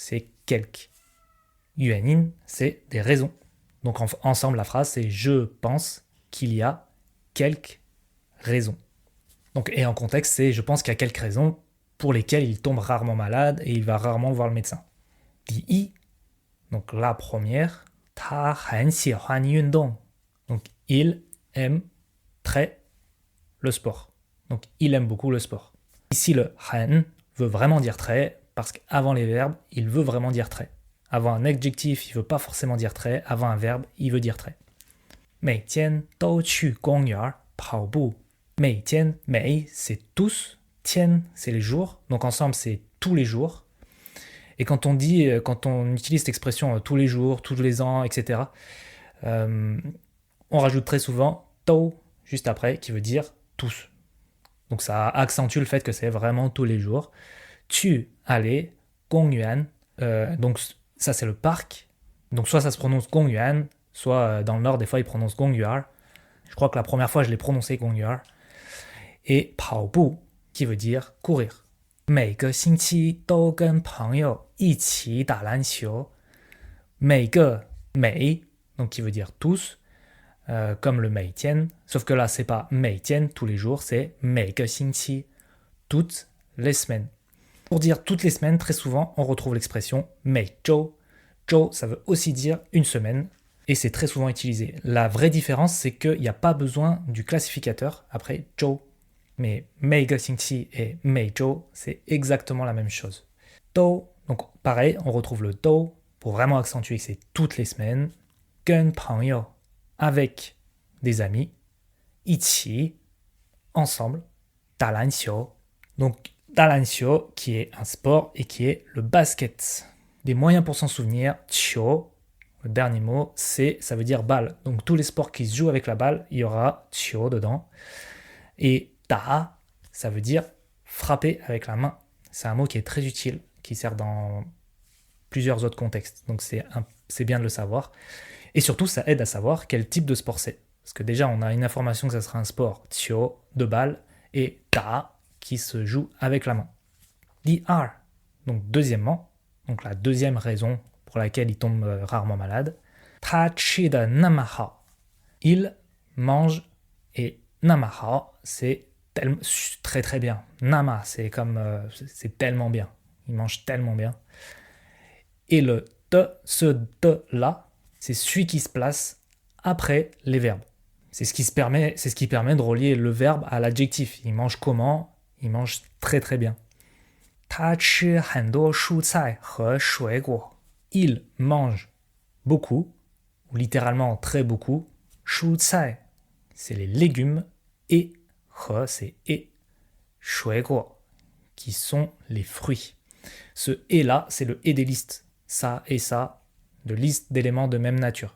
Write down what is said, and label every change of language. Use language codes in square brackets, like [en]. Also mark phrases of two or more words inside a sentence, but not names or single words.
[zh] 几个, [fr] c'est quelques. 原因 c'est des raisons. Donc ensemble la phrase c'est je pense qu'il y a quelques raisons. Donc, et en contexte c'est je pense qu'il y a quelques raisons pour lesquelles il tombe rarement malade et il va rarement voir le médecin. [zh] 第一, [fr] donc la première, [zh] 他很喜欢运动. [fr] Donc il aime très le sport. Donc il aime beaucoup le sport. Ici le 很 veut vraiment dire très parce qu'avant les verbes, il veut vraiment dire très. Avant un adjectif, il veut pas forcément dire très. Avant un verbe, il veut dire très. [zh] 每天都去公园跑步. [fr] 每天, 每 c'est tous, 天 c'est les jours. Donc ensemble c'est tous les jours. Et quand on utilise cette expression tous les jours, tous les ans, etc., on rajoute très souvent to juste après qui veut dire tous. Donc ça accentue le fait que c'est vraiment tous les jours. Tu aller, [zh] 公园, [fr] donc ça c'est le parc. Donc soit ça se prononce 公园, soit dans le nord des fois ils prononcent 公园. Je crois que la première fois je l'ai prononcé 公园. Et 跑步 qui veut dire courir. [zh] 每个星期都跟朋友一起打篮球. [fr] 每个 每 donc qui veut dire tous, comme le 每天, sauf que là c'est pas 每天 tous les jours, c'est [zh] 每个星期 [fr] toutes les semaines. Pour dire toutes les semaines, très souvent on retrouve l'expression 每周. 周 ça veut aussi dire une semaine et c'est très souvent utilisé. La vraie différence c'est qu'il n'y a pas besoin du classificateur après 周. Mais [zh] 每个星期 [fr] et 每周 c'est exactement la même chose. 都 donc pareil, on retrouve le 都 pour vraiment accentuer que c'est toutes les semaines. [zh] 跟朋友 [fr] avec des amis. 一起 ensemble. [zh] 打篮球 [fr] donc [zh] 打篮球 [fr] qui est un sport et qui est le basket. Des moyens pour s'en souvenir, 球 le dernier mot, ça veut dire balle. Donc tous les sports qui se jouent avec la balle, il y aura 球 dedans. Et ta, ça veut dire frapper avec la main. C'est un mot qui est très utile, qui sert dans plusieurs autres contextes. Donc c'est bien de le savoir. Et surtout, ça aide à savoir quel type de sport c'est. Parce que déjà, on a une information que ça sera un sport 球 de balle et ta qui se joue avec la main. [zh] 第二, [fr] donc deuxièmement, donc la deuxième raison pour laquelle il tombe rarement malade. [zh] 他吃得那么好. [fr] Il mange et [zh] 那么好, [fr] c'est très très bien. Nama, c'est comme c'est tellement bien. Il mange tellement bien. Et le te, ce te là, c'est celui qui se place après les verbes. C'est ce qui permet de relier le verbe à l'adjectif. Il mange comment? Il mange très très bien. [zh] 他吃很多蔬菜和水果. [fr] Il mange beaucoup, ou littéralement très beaucoup. [zh] 蔬菜, [fr] c'est les légumes, et 和 c'est et, 水果 qui sont les fruits. Ce et là, c'est le et des listes. Ça et ça, de listes d'éléments de même nature.